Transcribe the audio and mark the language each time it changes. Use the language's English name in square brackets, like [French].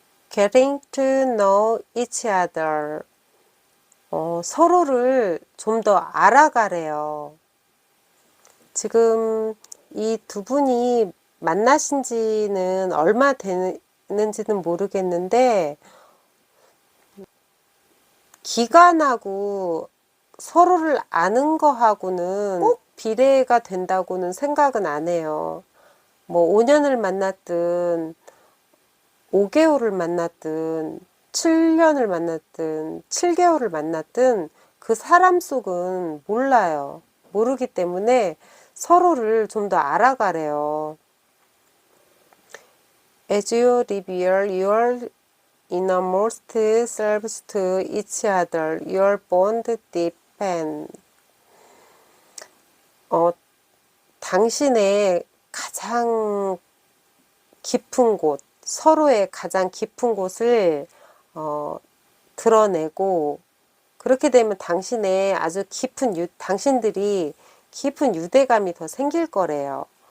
[English] Getting to know each other. [Korean] 서로를 좀 더 알아가래요. 지금 이 두 분이 만나신 지는 얼마 되는지는 모르겠는데, 기간하고 서로를 아는 거하고는 꼭 비례가 된다고는 생각은 안 해요. 뭐 5년을 만났든 5개월을 만났든 7년을 만났든 7개월을 만났든 그 사람 속은 몰라요. 모르기 때문에 서로를 좀 더 알아가래요. [English] As you reveal your innermost selves to each other, your bond deepens. [Korean] 당신의 가장 깊은 곳, 서로의 가장 깊은 곳을 드러내고, 그렇게 되면 당신의 아주 당신들이 깊은 유대감이 더 생길 거래요.